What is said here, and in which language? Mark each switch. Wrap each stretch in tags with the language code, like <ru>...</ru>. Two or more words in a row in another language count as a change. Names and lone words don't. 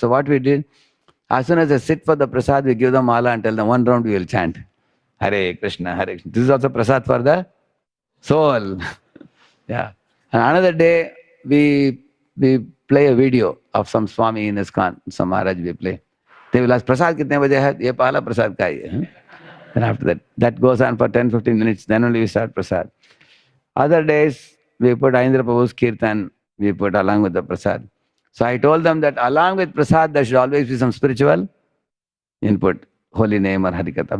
<en>So what we did, as soon as they sit for the prasad, we give them mala and tell them 1 round we will chant. Hare Krishna, Hare Krishna. This is also prasad for the soul. Yeah. And another day, we play a video of some Swami in ISKCON, some Maharaj we play. They will ask,</en> <hi>प्रसाद कितने बजे है? ये पहला प्रसाद का ही है.</hi> <en>And after that goes on for 10-15 minutes. Then only we start prasad. Other days, we put Aindra Prabhu's Kirtan, we put along with the prasad. So I told them that along with prasad, there should always be some spiritual input, holy name or Harikatha.</en>